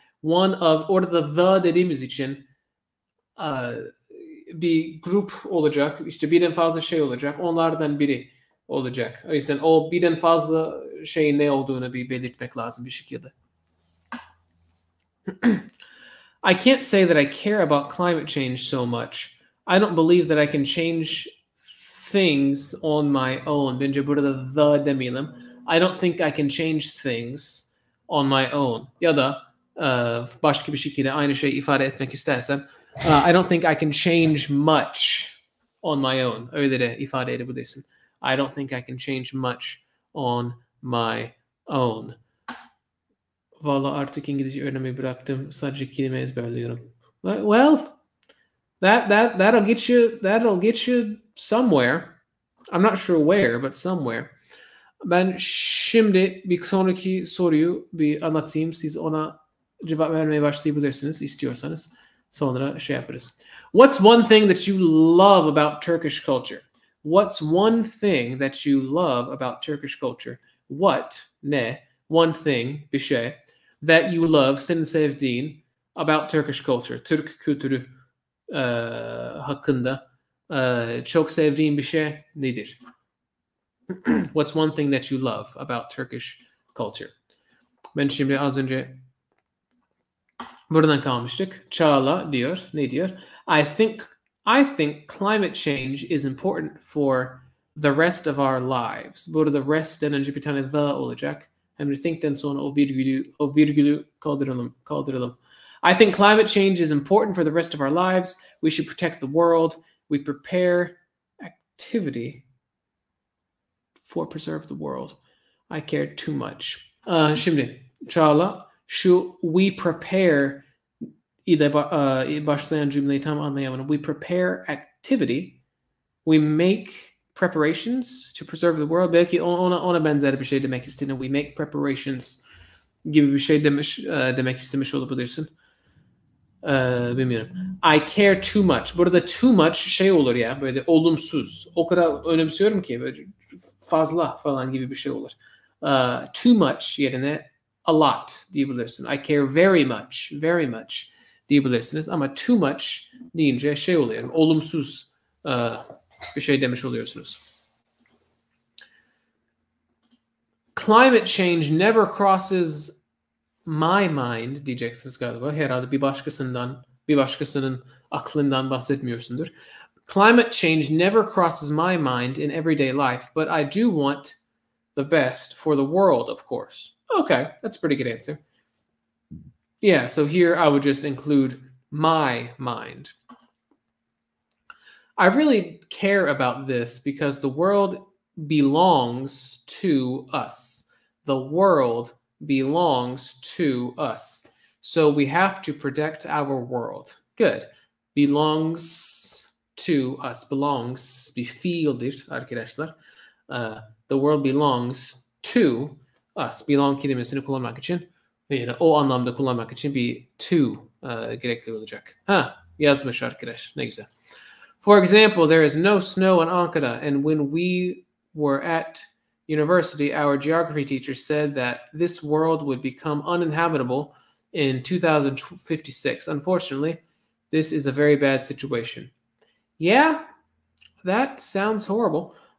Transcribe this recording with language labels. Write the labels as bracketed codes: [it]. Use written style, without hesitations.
[en] One of, [tr] orada the dediğimiz için bir grup olacak, işte birden fazla şey olacak, onlardan biri olacak. O yüzden o birden fazla şeyin ne olduğunu bir belirtmek lazım bir şekilde. [en] I can't say that I care about climate change so much. I don't believe that I can change things on my own. [tr] Bence burada the demeyelim. [en] I don't think I can change things on my own. [tr] Ya da başka bir şekilde aynı şeyi ifade etmek istersem [en] I don't think I can change much on my own. [tr] Öyle de ifade edebilirsin. [en] I don't think I can change much on my own. [tr] Valla artık İngilizce öğrenmeyi bıraktım. Sadece kelime ezberliyorum. [en] Well, that'll get you somewhere. I'm not sure where, but somewhere. [tr] Ben şimdi bir sonraki soruyu bir anlatayım. Siz ona cevap vermeye başlayabilirsiniz istiyorsanız. Sonra şey yaparız. [en] What's one thing that you love about Turkish culture? What's one thing that you love about Turkish culture? What, [tr] ne, [en] one thing, [tr] bir şey, [en] that you love, [tr] senin sevdiğin, [en] about Turkish culture, [tr] Türk kültürü hakkında çok sevdiğin bir şey nedir? [en] What's one thing that you love about Turkish culture? [tr] Ben şimdi az önce buradan kalmıştık. Çağla diyor, ne diyor? [en] I think climate change is important for the rest of our lives. [tr] Burada rest'ten önce bir tane the olacak. Hem de think'ten sonra o virgülü kaldıralım. [en] I think climate change is important for the rest of our lives. We should protect the world. We prepare activity for preserve the world. I care too much. [tr] Şimdi Çağla şu [en] we prepare [tr] ile başlayan cümleyi tam anlayamadım. [en] We prepare activity. We make preparations to preserve the world. [tr] Belki ona benzer bir şey demek istediğini. [en] We make preparations [tr] gibi bir şey demek istemiş olabilirsin. Bilmiyorum. [en] I care too much. [tr] Burada too much şey olur ya, böyle olumsuz. O kadar önemsiyorum ki böyle fazla falan gibi bir şey olur. Too much yerine [en] a lot [tr] diyebilirsin. [en] I care very much [tr] diyebilirsiniz. Ama too much deyince şey oluyor. Yani olumsuz bir şey demiş oluyorsunuz. [en] Climate change never crosses my mind [tr] diyeceksiniz galiba. Herhalde bir başkasının aklından bahsetmiyorsundur. [en] Climate change never crosses my mind in everyday life, but I do want the best for the world, of course. Okay, that's a pretty good answer. Yeah, so here I would just include my mind. I really care about this because the world belongs to us. The world belongs to us. So we have to protect our world. Good. Belongs to us. [tr] Belongs bir fiildir arkadaşlar. [en] The world belongs to us. [tr] Belong kelimesini kullanmak için, yani o anlamda kullanmak için bir to gerekli olacak. Yazmış arkadaş. Ne güzel. [en] For example, there is no snow in Ankara, and when we were at university, our geography teacher said that this world would become uninhabitable in 2056. Unfortunately, this is a very bad situation. Yeah, that sounds horrible.